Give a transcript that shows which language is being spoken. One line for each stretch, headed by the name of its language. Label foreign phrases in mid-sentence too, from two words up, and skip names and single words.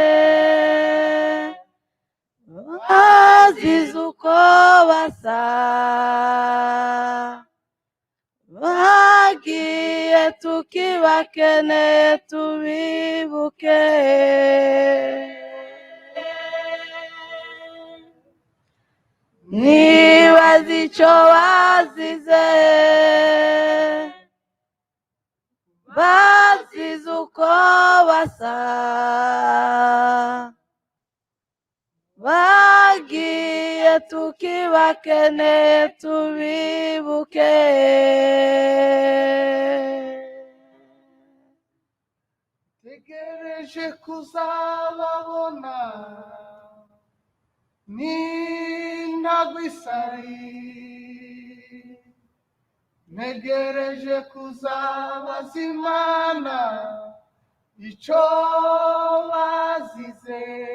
Rundi: bazize uko basa, bagiye tukibakeneye tubibuke, nibaza ico bazize, bazize uko basa, twagiye tukibakeneye tubibuke.
Kinyarwanda: Tegereje kuzababona n'intagwisari, ntegereje kuzabaza Imana icyo bazize.